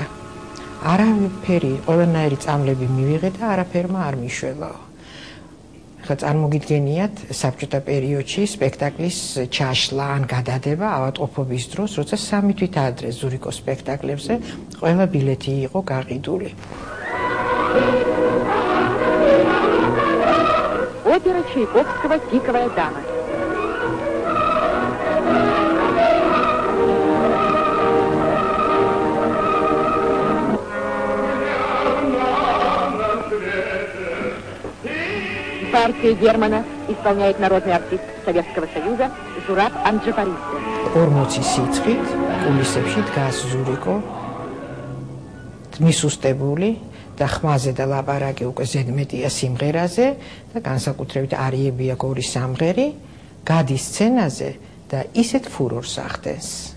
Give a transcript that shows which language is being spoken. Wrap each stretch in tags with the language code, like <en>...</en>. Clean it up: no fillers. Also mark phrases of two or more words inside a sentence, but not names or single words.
<ka>არაფერი, ყველანაირი წამლები მივიღე და არაფერმა არ მიშველაო. ხა წარმოგიდგენიათ საბჭოთა პერიოდში სპექტაკლის ჩაშლა ან გადადება ავადმყოფობის დროს, როცა 3 თვით ადრე ზურიკოს სპექტაკლებზე ყველა ბილეთი იყო გაყიდული.</ka> <ru>Опера Чайковского «Пиковая дама». Партия Германа исполняет народный артист Советского Союза Зураб Анджапаридзе.</ru> <ka>40 სიცხით კულისებში დგას ზურიკო, მისუსტებული და ხმაზე და ლაპარაკი უკვე ზედმეტია სიმღერაზე და განსაკუთრებით არიებია გორი სამღერი, გადის სცენაზე და ისეთ ფურორს ახდენს.</ka>